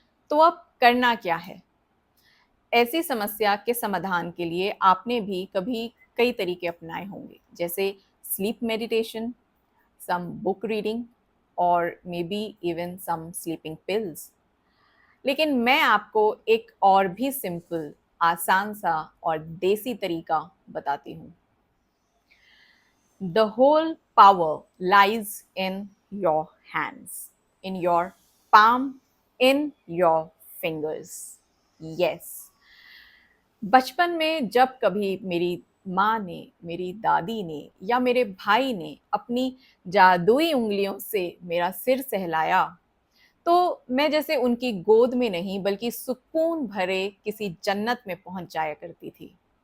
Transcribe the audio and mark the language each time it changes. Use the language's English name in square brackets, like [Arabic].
[Hindi] तो अब करना क्या है? ऐसी समस्या के समाधान के लिए आपने भी कभी कई तरीके अपनाए होंगे, जैसे sleep meditation, [English] some book reading, [Hindi] और [English] Maybe even some sleeping pills. [Hindi] लेकिन मैं आपको एक और भी सिंपल, आसान सा और देसी तरीका बताती हूँ. [English] The whole power lies in your hands, in your palm, in your fingers. Yes. [Hindi] बचपन में जब कभी मेरी माँ ने, मेरी दादी ने या मेरे भाई ने अपनी जादुई उंगलियों से मेरा सिर सहलाया, तो मैं जैसे उनकी गोद में नहीं बल्कि सुकून भरे किसी जन्नत में पहुंच जाया करती थी.